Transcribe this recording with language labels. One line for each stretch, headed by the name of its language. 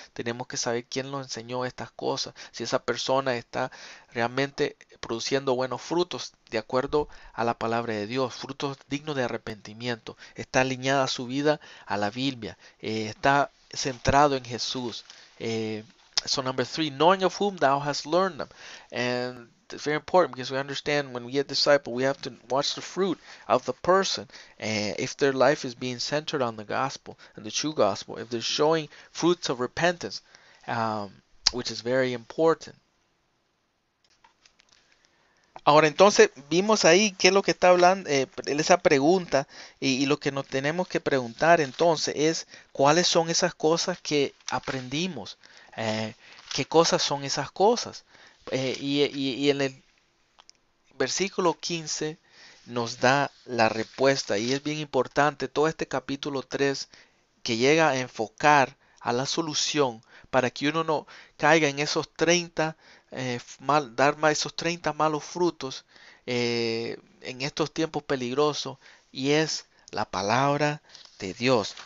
Spanish: Tenemos que saber quién nos enseñó estas cosas, si esa persona está realmente produciendo buenos frutos de acuerdo a la palabra de Dios, frutos dignos de arrepentimiento, está alineada su vida a la Biblia, está centrado en Jesús.
English: So number 3, knowing of whom thou hast learned them. And it's very important because we understand when we get disciple, we have to watch the fruit of the person. And if their life is being centered on the gospel and the true gospel, if they're showing fruits of repentance, um, which is very important.
Spanish: Ahora entonces vimos ahí qué es lo que está hablando, esa pregunta y lo que nos tenemos que preguntar entonces es cuáles son esas cosas que aprendimos, eh, qué cosas son esas cosas. Y en el versículo 15 nos da la respuesta y es bien importante todo este capítulo 3 que llega a enfocar a la solución para que uno no caiga en esos 30, dar más esos 30 malos frutos en estos tiempos peligrosos y es la palabra de Dios.